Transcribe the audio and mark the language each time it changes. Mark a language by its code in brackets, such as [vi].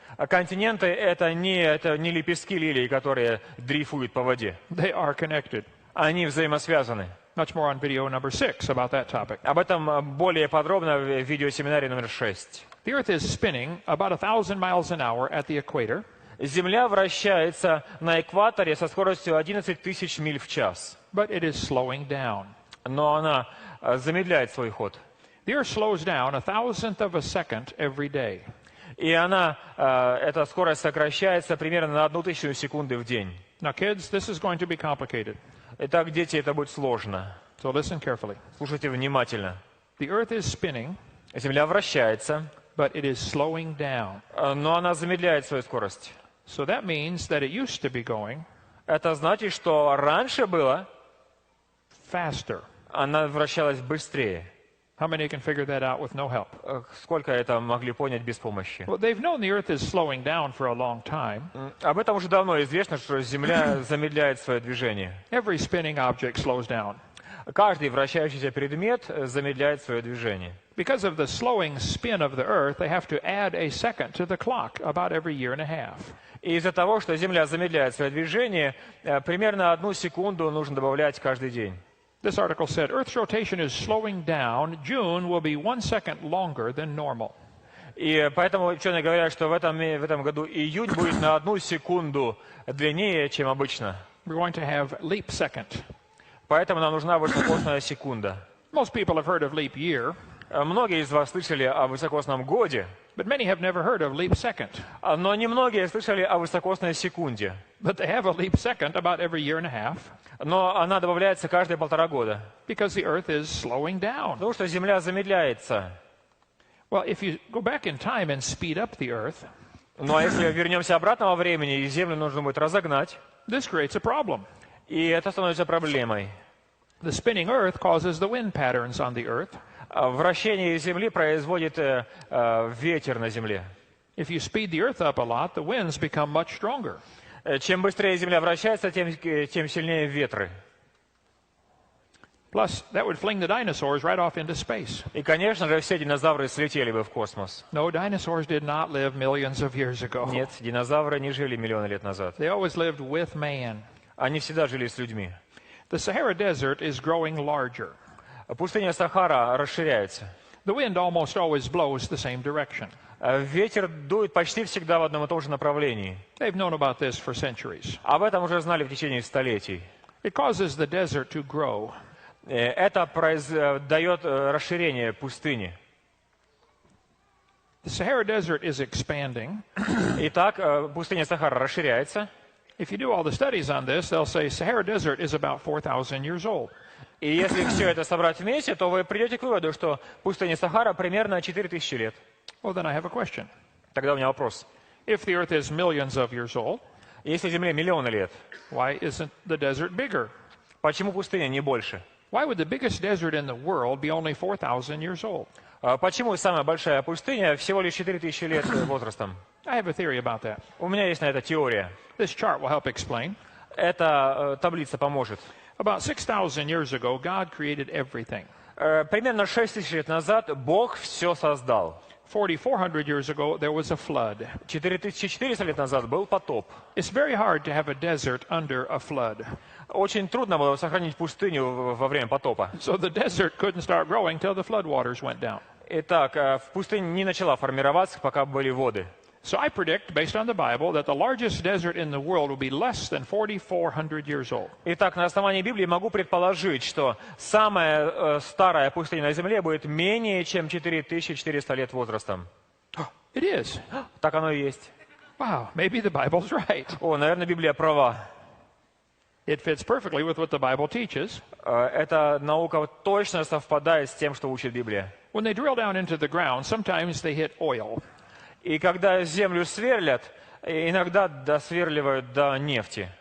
[ru] А континенты это не лепестки лилий, которые дрейфуют по воде. [en] They are connected. [ru] Они взаимосвязаны. [en] Much more on video number 6 about that topic. [ru] Об этом более подробно в видеосеминаре номер 6. [en] The Earth is spinning about 1,000 miles an hour at the equator. [ru] Земля вращается на экваторе со скоростью 11 тысяч миль в час. [en] But it is slowing down. [ru] Но она замедляет свой ход. [en] The Earth slows down 1,000th of a second every day. [ru] И эта скорость сокращается примерно на 1/1000 секунды в день. [en] Now, kids, this is going to be complicated. [ru] Итак, дети, это будет сложно. [en] So listen carefully. [ru] Слушайте внимательно. [en] The Earth is spinning, [ru] Земля вращается, [en] but it is slowing down. [ru] но она замедляет свою скорость. [en] So that means that it used to be going [ru] Это значит, что раньше было, [en] faster. [ru] она вращалась быстрее. [en] How many can figure that out with no help? [ru] Сколько это могли понять без помощи? [en] Well, they've known the Earth is slowing down for a long time. [ru] Об этом уже давно известно, что Земля замедляет свое движение. [en] Every spinning object slows down. [ru] Каждый вращающийся предмет замедляет свое движение. [en] Because of the slowing spin of the Earth, they have to add a second to the clock about every year and a half. [ru] И из-за того, что Земля замедляет свое движение, примерно 1 секунду нужно добавлять каждый день. [en] This article said Earth's rotation is slowing down. June will be 1 second longer than normal. [ru] И поэтому ученые говорят, что в этом году июнь будет на 1 секунду длиннее, чем обычно. [en] We're going to have leap second. [ru] Поэтому нам нужна высокосная секунда. [en] Most people have heard of leap year, [ru] Многие из вас слышали о высокосном годе, [en] but many have never heard of leap second. [ru] но немногие слышали о высокосной секунде. [en] But they have a leap second about every year and a half [ru] Но она добавляется каждые 1,5 года, [en] because the Earth is slowing down. [ru] потому что Земля замедляется. [en] Well, if you go back in time and speed up the Earth, [ru] Ну а если вернемся обратно во времени, и Землю нужно будет разогнать, [en] this creates a problem. [ru] и это становится проблемой. [en] The spinning Earth causes the wind patterns on the Earth. [ru] Вращение Земли производит ветер на Земле. [en] If you speed the Earth up a lot, the winds become much stronger. [ru] Чем быстрее Земля вращается, тем сильнее ветры. [en] Plus, that would fling the dinosaurs right off into space. [ru] И, конечно же, все динозавры слетели бы в космос. [en] No, dinosaurs did not live millions of years ago. [ru] Нет, динозавры не жили миллионы лет назад. [en] They always lived with man. [ru] Они всегда жили с людьми. [en] The Sahara Desert is growing larger. [ru] Пустыня Сахара расширяется. [en] The wind almost always blows the same direction. [ru] Ветер дует почти всегда в одном и том же направлении. [en] They've known about this for centuries. [ru] Об этом уже знали в течение столетий. [en] It causes the desert to grow. [ru] Это дает расширение пустыни. [en] The Sahara Desert is expanding. [ru] Итак, пустыня Сахара расширяется. [en] If you do all the studies on this, they'll say Sahara Desert is about 4,000 years old. [ru] И если все это собрать вместе, то вы придете к выводу, что пустыня Сахара примерно 4000 лет. [en] Well, then I have a question. [ru] Тогда у меня вопрос. [en] If the Earth is millions of years old, [ru] Если Земле миллионы лет, [en] why isn't the desert bigger? [ru] почему пустыня не больше? [en] Why would the biggest desert in the world be only 4,000 years old? [ru] Почему самая большая пустыня всего лишь 4000 лет возрастом? [en] I have a theory about that. [ru] У меня есть на это теория. [en] This chart will help explain. [ru] Эта таблица поможет. [en] About 6,000 years ago, God created everything. [ru] Примерно 6000 лет назад Бог все создал. [en] 4,400 years ago, there was a flood. [ru] 4400 лет назад был потоп. [en] It's very hard to have a desert under a flood. [ru] Очень трудно было сохранить пустыню во время потопа. [en] So the desert couldn't start growing till the flood waters went down. [ru] Итак, в пустыне не начала формироваться, пока были воды. [en] So I predict, based on the Bible, that the largest desert in the world will be less than 4,400 years old. [ru] Итак, на основании Библии могу предположить, что самая старая пустыня на Земле будет менее чем 4400 лет возрастом. [en] It is. [ru] Так оно и есть. [en] Wow, maybe the Bible's right. [ru] О, наверное, Библия права. [en] It fits perfectly with what the Bible teaches. [ru] Эта наука точно совпадает с тем, что учит Библия. [en] When they drill down into the ground, sometimes they hit oil. [ru] И когда землю сверлят, иногда досверливают до нефти.